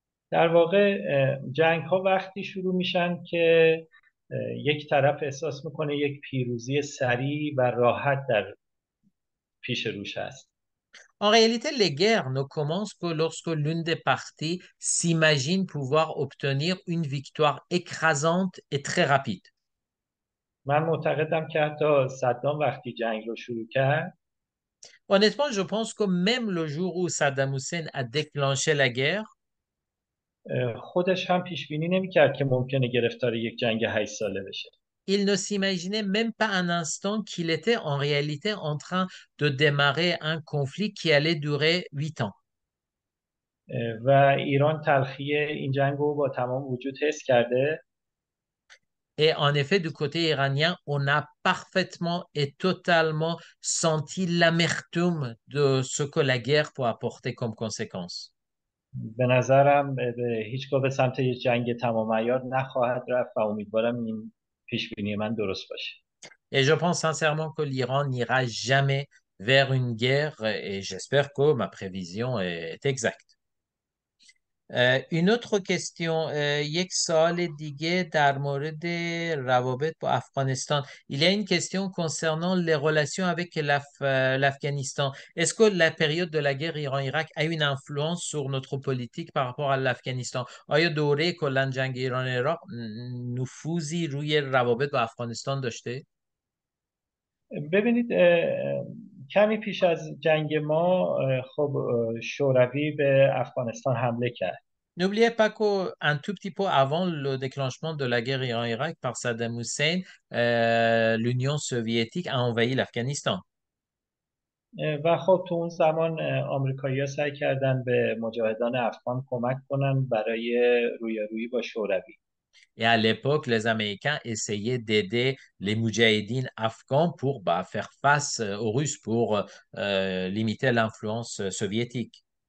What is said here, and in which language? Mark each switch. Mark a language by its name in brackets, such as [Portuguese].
[Persian] در واقع جنگ ها وقتی شروع میشن که یک طرف احساس میکنه یک پیروزی سریع و راحت در پیش روش است. [French] En réalité, les guerres ne commencent que lorsque l'une des parties s'imagine pouvoir obtenir une victoire écrasante et très rapide. [Persian] من معتقدم که حتی صدام وقتی جنگ رو شروع کرد، [French] Honnêtement, je pense que même le jour où Saddam Hussein a déclenché la guerre, [Persian] خودش هم پیش بینی نمیکرد که ممکنه گرفتار یک جنگ 8 ساله بشه. [French] il ne s'imaginait même pas un instant qu'il était en réalité en train de démarrer un conflit qui allait durer 8 ans. [Persian] و ایران تلخی این جنگ رو با تمام وجود حس کرده. [French] Et en effet, du côté iranien, on a parfaitement et totalement senti l'amertume de ce que la guerre peut apporter comme conséquence. [Persian] به نظرم هیچگاه به سمت یک جنگ تمام عیار نخواهد رفت و امیدوارم این پیش بینی من درست باشه. [French] Et je pense sincèrement que l'Iran n'ira jamais vers une guerre et j'espère que ma prévision est exacte. [Persian] این [French] autre question [Persian] یک سال دیگه در مورد روابط با افغانستان [French] il y a une question concernant les relations avec l'Afghanistan. Est-ce que la période de la guerre Iran-Irak a une influence sur notre politique par rapport à l'Afghanistan؟ [Persian] آیا دوره کلا جنگ ایران-عراق نفوذی روی روابط با افغانستان داشته؟ ببینید، کمی پیش از جنگ ما خب شوروی به افغانستان حمله کرد. [French] N'oubliez pas qu'un tout petit peu avant le déclenchement de la guerre Iran-Irak par Saddam Hussein, l'Union soviétique a envahi l'Afghanistan. [Persian] و خب تو اون زمان آمریکایی‌ها سعی کردن به مجاهدان افغان کمک کنن برای رویارویی با شوروی. [French] Et à l'époque, les Américains essayaient d'aider les Moudjahidines afghans pour faire face aux Russes, pour limiter l'influence soviétique.